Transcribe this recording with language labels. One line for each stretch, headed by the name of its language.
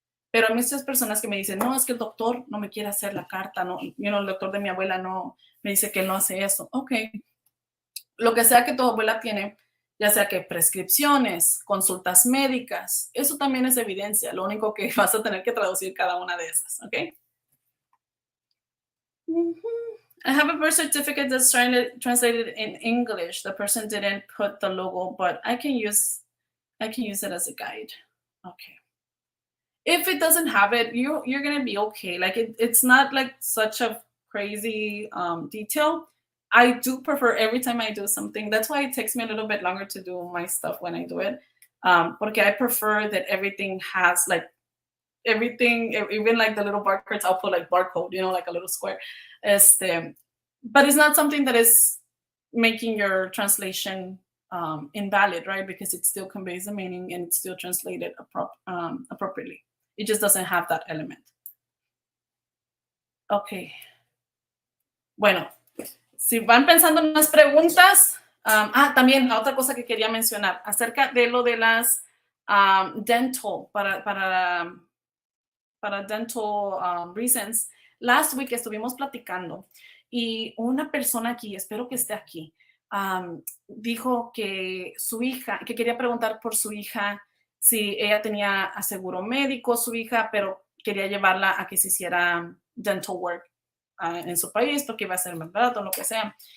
Spanish: Pero hay muchas personas que me dicen, no, es que el doctor no me quiere hacer la carta, no, el doctor de mi abuela no, me dice que él no hace eso. Ok, lo que sea que tu abuela tiene, ya sea que prescripciones, consultas médicas, eso también es evidencia. Lo único que vas a tener que traducir cada una de esas, ¿ok?
English: I have a birth certificate that's translated in English. The person didn't put the logo, but I can use it as a guide. Okay. If it doesn't have it, you're gonna be okay. Like it's not like such a crazy detail. I do prefer every time I do something. That's why it takes me a little bit longer to do my stuff when I do it. Porque I prefer that everything has like everything, even like the little barcodes, I'll put like barcode, like a little square. But it's not something that is making your translation invalid, right? Because it still conveys the meaning and it's still translated appropriately. It just doesn't have that element. Okay.
Spanish: Bueno, si van pensando en unas preguntas, también otra cosa que quería mencionar acerca de lo de las dental, para
English: dental reasons. Last week
Spanish: estuvimos platicando y una persona aquí, espero que esté aquí, dijo que su hija, que quería preguntar por su hija si ella tenía aseguro médico, su hija, pero quería llevarla a que se hiciera dental work en su país porque iba a ser más barato, lo que sea.